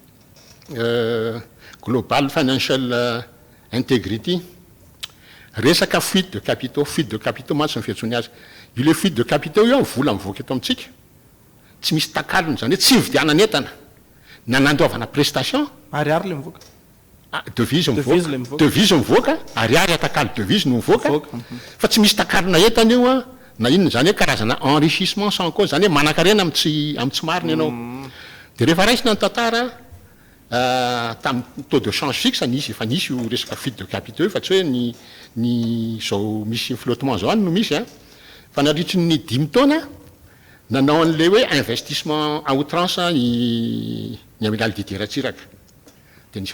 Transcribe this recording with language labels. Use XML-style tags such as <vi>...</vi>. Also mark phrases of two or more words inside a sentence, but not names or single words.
<mg>Global Financial Integrity resaka</mg> <fr>fuite de capitaux</fr> <mg>matsy ny fiantsony azy io le</mg> <fr>fuite de capitaux</fr> <mg>io vola mivoaka eto amintsika tsy misy takalony zany hoe tsy vidianana entana na nandoavana prestation ariary le mivoaka devise Devise le mivoaka. devise mivoaka ariary atakalo devise no mivoaka fa tsy misy takalona entana io a na inona zany hoe karazana</mg> <fr>enrichissement sans cause</fr> <mg>zany hoe manan-karena am'tsy marina ianao de rehefa raisina ny tantara tamin'ny</mg> <fr>taux de change fixe</fr> <mg>nisy efa nisy io resaka</mg> <fr>fuite de capitaux</fr> <mg>fa tsy hoe ny zao misy flottement zao any no misy a fa nandritry ny 10 taona nanao an'le hoe</mg> <fr>investissement à outrance</fr> <mg>ny amiral Didier Ratsiraka de nisy</mg>